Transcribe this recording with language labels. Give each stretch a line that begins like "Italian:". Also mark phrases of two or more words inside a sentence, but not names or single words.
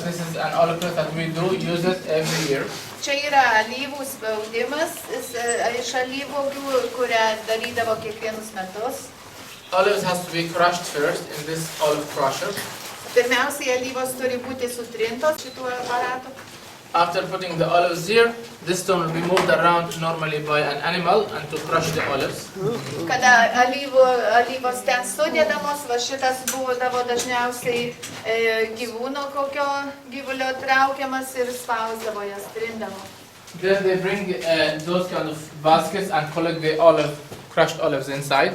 English: This is an olive press that we do use it every year.
Lithuanian: Čia yra alyvų spaudimas iš alyvuogių, kurią darydavo kiekvienus metus.
English: Olives has to be crushed first in this olive crusher.
Lithuanian: Pirmiausiai alyvos turi būti sutrintos šituo aparatu.
English: After putting the olives here, this stone will be moved around normally by an animal and to crush the olives.
Lithuanian: Kada alyvos ten sudėdamos, va šitas būdavo dažniausiai gyvūno kokio gyvulio traukiamas ir spausdavo jas, trindavo.
English: Then they bring those kind of baskets and collect the crushed olives inside.